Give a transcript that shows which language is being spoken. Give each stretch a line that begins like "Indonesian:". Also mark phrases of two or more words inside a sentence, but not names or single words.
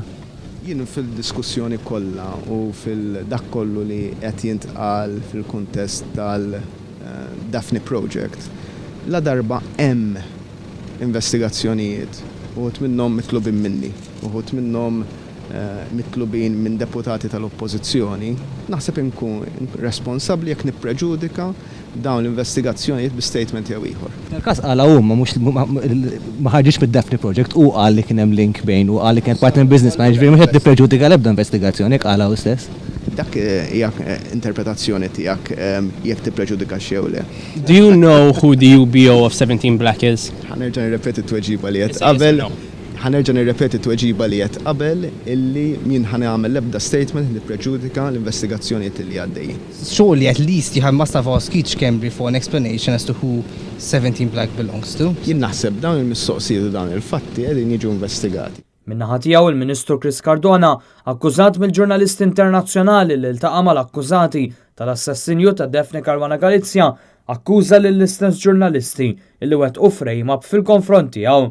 Maltese: Jien fil-diskussjoni kollha u fil-dak kollu li qed jintqal fil-kuntest tal-Daphne Project, la darba hemm investigazzjonijiet uħut minnhom mitlubin minni, uħut minnhom mitlubin minn deputati tal-oppożizzjoni, naħseb inkun responsabbli jekk nippreġudika dawn l-investigazzjonijiet bi statement jew ieħor. Il-każ qala huma mhux ma ħarġitx mid-Daphne Project u qal li kien hemm link bejn u qal li kien
English: partner business manager
Maltese: mhux qed nippreġudika l-ebda investigazzjoni jekk qala hu stess. Dak hija interpretazzjoni tiegħek jekk tippreġudika xew le.
English: Do you know who the UBO of 17 Black is?
Maltese: Ħanerġa' nirrepeti t-tweġiba li qed qabel. Ħanerġa' nirrepeti t-tweġiba li qed qabel illi min ħanagħmel l-ebda statement li preġudika l-investigazzjonijiet li għaddejjin.
English: Surely at least you must have asked Keith Schembri for an explanation as to who 17 Black belongs to.
Maltese: Jien naħseb dawn il-mistoqsijiet u dawn il-fatti qegħdin jiġu investigati. Min-naħa tiegħu il-Ministru Chris Cardona, akkużat mill-ġurnalisti internazzjonali li ltaqa' mal-akkużati tal-assassinju ta' Daphne Caruana Galizia, akkuża lill-istess ġurnalisti illi wettqu frame-up fil-konfront tiegħu.